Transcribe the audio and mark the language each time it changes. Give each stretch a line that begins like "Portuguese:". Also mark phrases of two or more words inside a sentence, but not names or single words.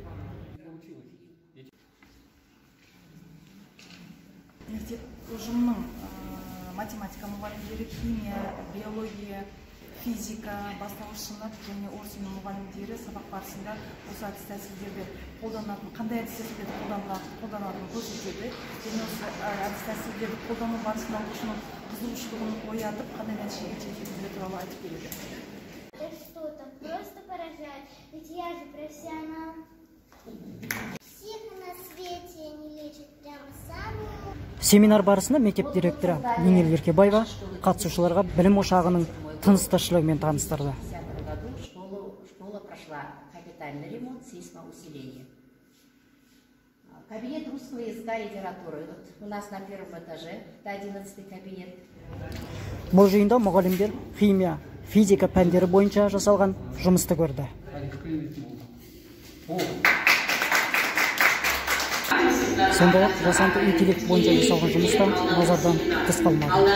Kazakh: Мектеп ұжымының математика мұғалімдері, химия, биология, физика, бастауыш сынып және орыс тілі мұғалімдері сабақ барысында осы әдіс тәсілдерді қолданатын, қандай әдіс тәсілдерді қолданатынын көрсетеді. Және осы әдіс тәсілдерді қолдану барысында оқушының қызығушылығын оятып, қандай нәтижеге жететіндігі туралы айтып береді.
Russian: Что-то просто поражает, ведь я же профессионал. Всех на свете не лечат прямо самого.
Kazakh: Семинар барысында мектеп директоры Нинел Еркебаева қатысушыларға білім ошағының тыныс тіршілігімен таныстырды.
Russian: В 2010 году школа прошла капитальный ремонт, сейсмоусиление. Кабинет русского языка и литературы. Вот у нас на первом этаже, это 11-й кабинет.
Kazakh: Бұл жиында мұғалімдер химия, физика пәндері бойынша жасалған жұмысты көрді. Сондай-ақ жасанды интеллект бойынша жасалған жұмыста назардан тыс қалмады.